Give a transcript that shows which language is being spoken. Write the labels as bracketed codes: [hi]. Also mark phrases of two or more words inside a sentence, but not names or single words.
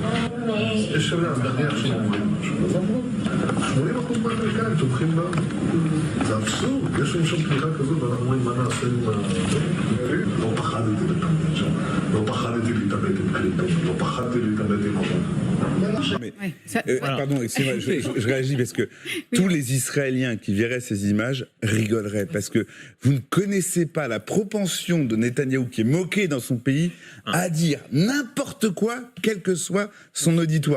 [he] יש שם נניח שאומרים משהו. 80% מהאמריקאים תומכים בה. זה אבסורד, יש לנו שם תמיכה כזאת, ואנחנו אומרים מה נעשה עם ה... לא פחדתי להתעמת שם. לא פחדתי להתעמת עם קלינטון. לא פחדתי להתעמת עם אובמה. [fr] Pardon, excusez-moi, je réagis parce que tous les Israéliens qui verraient ces images rigoleraient, parce que vous ne connaissez pas la propension de Netanyahou, qui est moqué dans son pays, à dire n'importe quoi, quel que soit son auditoire.